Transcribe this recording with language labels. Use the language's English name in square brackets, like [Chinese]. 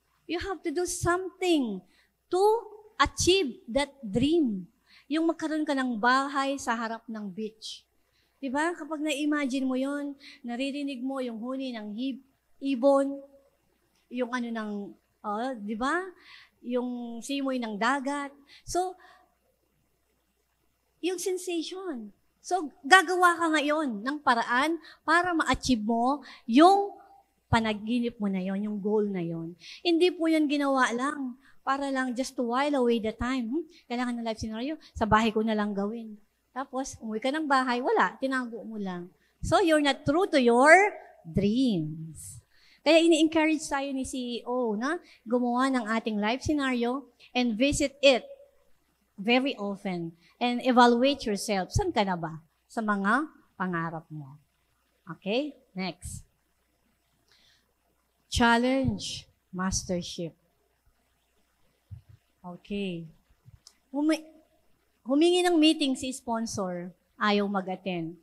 [English] You have to do something to achieve that dream. [Filipino] Yung magkaroon ka ng bahay sa harap ng beach. Diba? Kapag na-imagine mo yon, naririnig mo yung huni ng ibon, yung diba? Yung simoy ng dagat. So, yung sensation. So, gagawa ka ngayon ng paraan para ma-achieve mo yung panaginip mo na yon, yung goal na yon. Hindi po yan ginawa lang para lang [English] just to while away the time. [Filipino] Kailangan ng life scenario, sa bahay ko na lang gawin. Tapos, umuwi ka ng bahay, wala, tinago mo lang. [English] So, you're not true to your dreams. [Filipino] Kaya ini-encourage tayo ni CEO na gumawa ng ating [English] life scenario and visit it very often and evaluate yourself. [Filipino] Saan ka na ba sa mga pangarap mo? [English] Okay? Next. Challenge mastership. [Filipino] Okay. Humingi ng meeting si sponsor, ayaw mag-attend.